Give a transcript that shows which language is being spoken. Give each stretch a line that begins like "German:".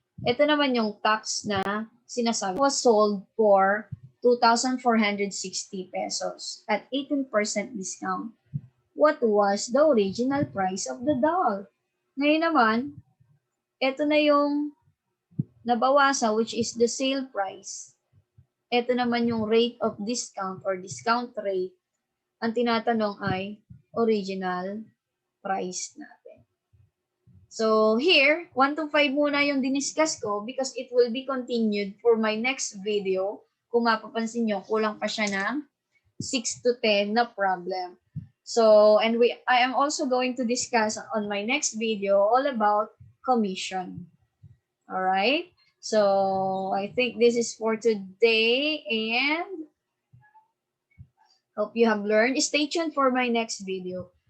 Filipino: Ito naman yung tax na sinasabi.
English: Was sold for 2,460 pesos at 18% discount. What was the original price of the doll?
Filipino: Ngayon naman, ito na yung nabawasan,
English: which is the sale price.
Filipino: Ito naman yung rate of discount or discount rate. Ang tinatanong ay original price natin.
English: So here, 1 to 5
Filipino: muna yung diniscuss ko
English: because it will be continued for my next video.
Filipino: Kung mapapansin nyo, kulang pa siya ng 6 to 10 na problem.
English: So, and I am also going to discuss on my next video all about commission. Alright? So, I think this is for today and hope you have learned. Stay tuned for my next video.